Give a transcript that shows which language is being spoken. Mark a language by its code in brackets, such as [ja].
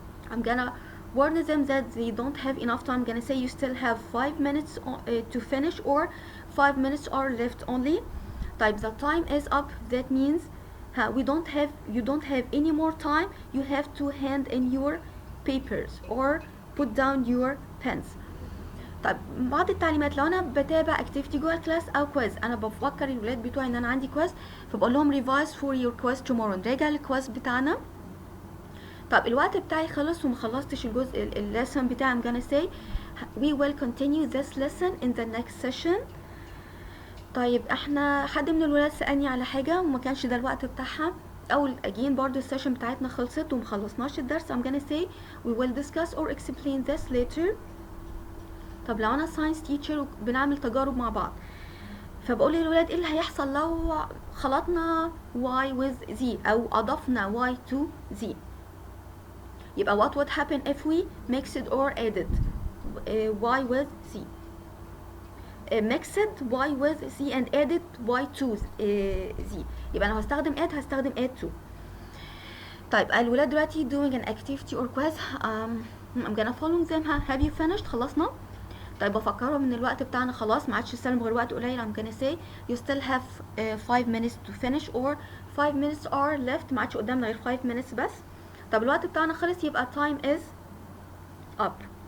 [en] I'm gonna warn them that they don't have enough time. I'm gonna say you still have 5 minutes to finish, or 5 minutes are left only. Type the time is up, that means you don't have any more time. You have to hand in your papers or put down your pens. [ar] طيب بعض التعليمات لو انا بتابع activity جوه الكلاس او كويز، انا بفكر الولاد بتوعي ان انا عندي كويز، فبقول لهم [en] revise for your quiz tomorrow، [ar] نراجع الكويز بتاعنا. طب الوقت بتاعي خلص وما خلصتش الجزء الليسن بتاعي، [en] I'm gonna say we will continue this lesson in the next session. [ar] طيب احنا حد من الولاد سألني على حاجة وما كانش ده الوقت بتاعها، او again برضو السيشن بتاعتنا خلصت ومخلصناش الدرس. [en] I'm gonna say we will discuss or explain this later. [ar] طب لو انا science teacher وبنعمل تجارب مع بعض، فبقول للولاد ايه اللي هيحصل لو خلطنا y with z او اضفنا y to z. [en] يبقى what would happen if we mixed or added y with z. mixed y with z and added y to z. [ar] يبقى انا هستخدم add to. طيب الولاد دلوقتي [en] doing an activity or quiz. I'm gonna follow them. Have you finished؟ [ar] خلصنا؟ طيب بفكرهم ان الوقت بتاعنا خلاص ما عادش يستلم غير وقت قليل. [en] I'm gonna say you still have 5 minutes to finish or 5 minutes are left. [ar] ما عادش قدامنا غير 5 minutes بس. طب الوقت بتاعنا خلص يبقى [en] time is up.